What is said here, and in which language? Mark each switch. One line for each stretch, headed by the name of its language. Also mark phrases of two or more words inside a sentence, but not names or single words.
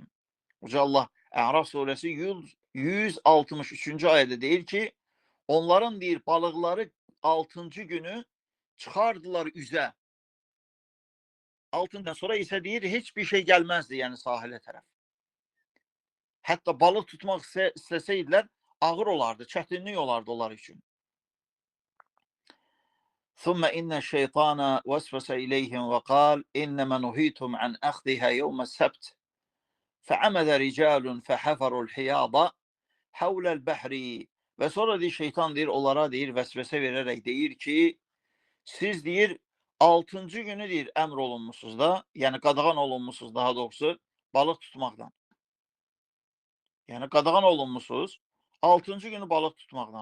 Azerbaijani: Uca Allah Əraf surəsi 163-cü ayədə deyir ki, onların deyir, balıqları 6-cı günü çıxardılar üzə. 6-dan sonra isə deyir, heç bir şey gəlməzdi, yəni sahilə tərəf. Hətta balıq tutmaq istəsəydilər, ağır olardı, çətinlik olardı onlar üçün.
Arabic: ثم إن الشيطان وسوس إليهم وقال إنما نهيتم عن أخذها يوم السبت فعمد رجال فحفروا الحياض حول البحر.
Azerbaijani: Və sonra deyir, şeytan deyir, onlara deyir, vəsvəsə verərək deyir ki, siz deyir, 6-cı günü deyir, əmr olunmuşsunuz da, yəni qadağan olunmuşsunuz daha doğrusu, balıq tutmaqdan. Yəni qadağan olunmuşsunuz, 6-cı günü balıq tutmaqdan.